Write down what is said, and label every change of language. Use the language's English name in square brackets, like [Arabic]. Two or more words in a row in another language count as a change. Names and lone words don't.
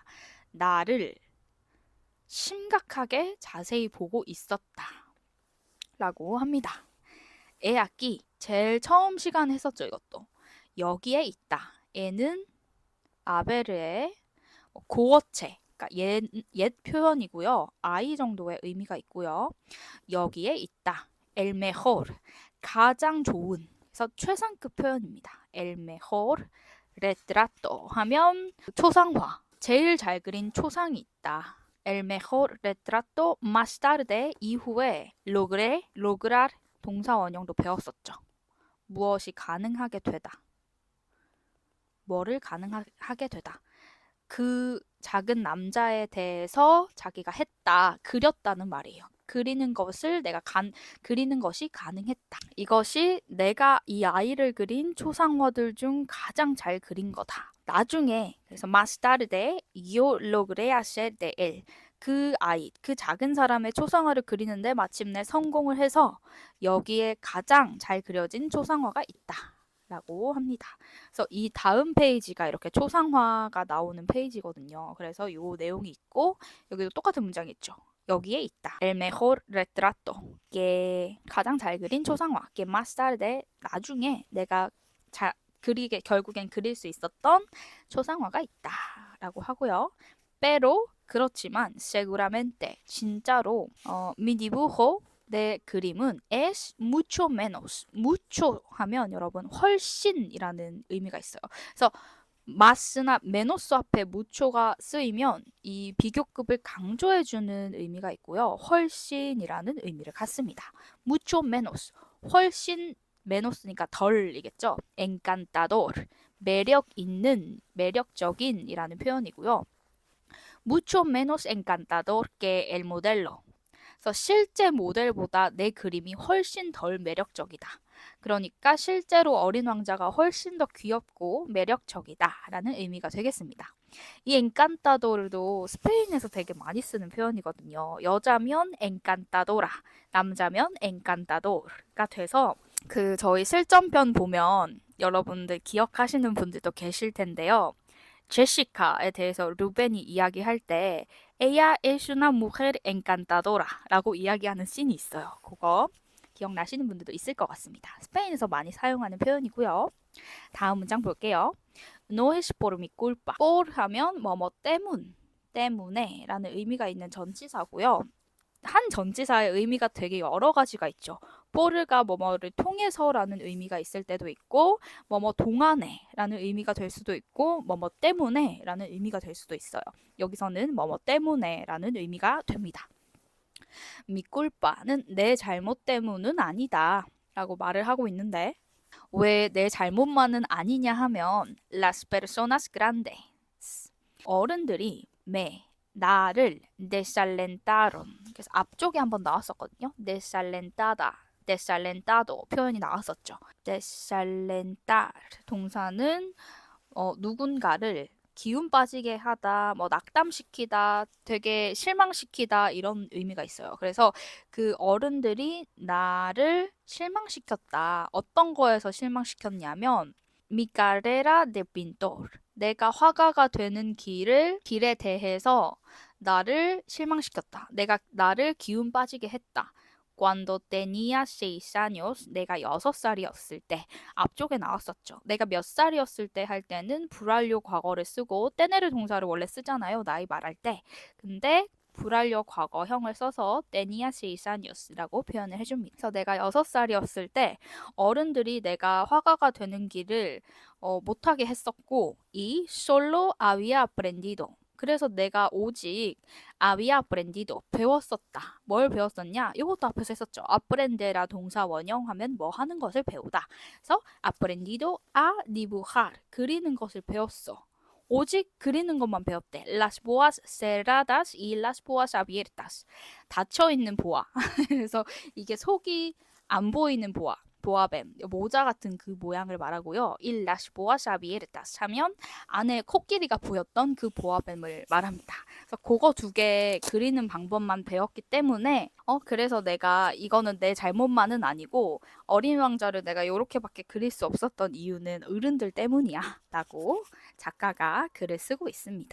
[Korean] 나를 심각하게 자세히 보고 있었다 라고 합니다. 애악기 제일 처음 시간 했었죠. 이것도 여기에 있다. 애는 아베르의 고어체 그러니까 옛 표현이고요. 아이 정도의 의미가 있고요. 여기에 있다. [Spanish] el mejor [Korean] 가장 좋은 그래서 최상급 표현입니다. [Spanish] el mejor retrato [Korean] 하면 초상화 제일 잘 그린 초상이 있다. [Spanish] El mejor retrato más tarde [Korean] 이후에 lograr 동사 원형도 배웠었죠. 무엇이 가능하게 되다. 뭐를 가능하게 되다. 그 작은 남자에 대해서 자기가 했다, 그렸다는 말이에요. 그리는 것이 가능했다. 이것이 내가 이 아이를 그린 초상화들 중 가장 잘 그린 거다. 나중에 그래서 [Spanish] más tarde yo logré hacer de él [Korean] 그 아이, 그 작은 사람의 초상화를 그리는데 마침내 성공을 해서 여기에 가장 잘 그려진 초상화가 있다. 라고 합니다. 그래서 이 다음 페이지가 이렇게 초상화가 나오는 페이지거든요. 그래서 이 내용이 있고 여기도 똑같은 문장이 있죠. 여기에 있다. [Spanish] El mejor retrato. [Korean] 가장 잘 그린 초상화. [Spanish] Que más tarde [Korean] 나중에 내가 결국엔 그릴 수 있었던 초상화가 있다. 라고 하고요. pero 그렇지만 seguramente 진짜로 [Spanish] mi dibujo [Korean] 내 그림은 [Spanish] es mucho menos. [Korean] mucho 하면 여러분 훨씬이라는 의미가 있어요. 그래서 마스나 메노스 앞에 mucho가 쓰이면 이 비교급을 강조해주는 의미가 있고요. 훨씬이라는 의미를 갖습니다. [Spanish] mucho menos. [Korean] 훨씬 메노스니까 덜이겠죠. encantador. 매력 있는, 매력적인이라는 표현이고요. [Spanish] mucho menos encantador que el modelo. [Korean] 그래서 실제 모델보다 내 그림이 훨씬 덜 매력적이다. 그러니까 실제로 어린 왕자가 훨씬 더 귀엽고 매력적이다 라는 의미가 되겠습니다. 이 엔칸타도르도 스페인에서 되게 많이 쓰는 표현이거든요. 여자면 엔칸타도라, 남자면 엔칸타도르가 돼서 저희 실전편 보면 여러분들 기억하시는 분들도 계실 텐데요. 제시카에 대해서 루벤이 이야기할 때 [Spanish] Ella es una mujer encantadora [Korean] 라고 이야기하는 씬이 있어요. 그거 기억나시는 분들도 있을 것 같습니다. 스페인에서 많이 사용하는 표현이고요. 다음 문장 볼게요. [Spanish] No es por mi culpa. [Korean] por 하면 뭐뭐 때문에 라는 의미가 있는 전치사고요. 한 전치사의 의미가 되게 여러 가지가 있죠. por가 뭐뭐를 통해서라는 의미가 있을 때도 있고 뭐뭐 동안에라는 의미가 될 수도 있고 뭐뭐 때문에라는 의미가 될 수도 있어요. 여기서는 뭐뭐 때문에라는 의미가 됩니다. 미culpa는 내 잘못 때문은 아니다 라고 말을 하고 있는데 왜 내 잘못만은 아니냐 하면 [Spanish] las personas grandes [Korean] 어른들이 나를 desalentaron 그래서 앞쪽에 한번 나왔었거든요. desalentado 표현이 나왔었죠. desalentar 동사는 누군가를 기운 빠지게 하다, 뭐 낙담시키다, 되게 실망시키다 이런 의미가 있어요. 그래서 그 어른들이 나를 실망시켰다. 어떤 거에서 실망시켰냐면 [Spanish] mi carrera de pintor. [Korean] 내가 화가가 되는 길에 대해서 나를 실망시켰다. 내가 나를 기운 빠지게 했다. [Spanish] Cuando tenía 6 años, [Korean] 내가 6살이었을 때. 앞쪽에 나왔었죠. 내가 몇 살이었을 때 할 때는 불완료 과거를 쓰고 떼내를 동사를 원래 쓰잖아요. 나이 말할 때. 근데 불완료 과거형을 써서 tenía 6años라고 표현을 해줍니다. 그래서 내가 6살이었을 때 어른들이 내가 화가가 되는 길을 못하게 했었고 이 [Spanish] solo había aprendido. [Korean] 그래서 내가 오직 [Spanish] había aprendido [Korean] 배웠었다. 뭘 배웠었냐? 이것도 앞에서 했었죠. aprendera 동사 원형하면 뭐 하는 것을 배우다. 그래서 [Spanish] aprendido a dibujar [Korean] 그리는 것을 배웠어. 오직 그리는 것만 배웠대. [Spanish] Las boas cerradas y las boas abiertas. [Korean] 닫혀 있는 보아. 그래서 이게 속이 안 보이는 보아. 보아뱀, 모자 같은 그 모양을 말하고요. [Spanish] Il las boas abiertas [Korean] 하면 안에 코끼리가 보였던 그 보아뱀을 말합니다. 그래서 그거 두 개 그리는 방법만 배웠기 때문에 그래서 내가 이거는 내 잘못만은 아니고 어린 왕자를 내가 이렇게밖에 그릴 수 없었던 이유는 어른들 때문이야 라고 작가가 글을 쓰고 있습니다.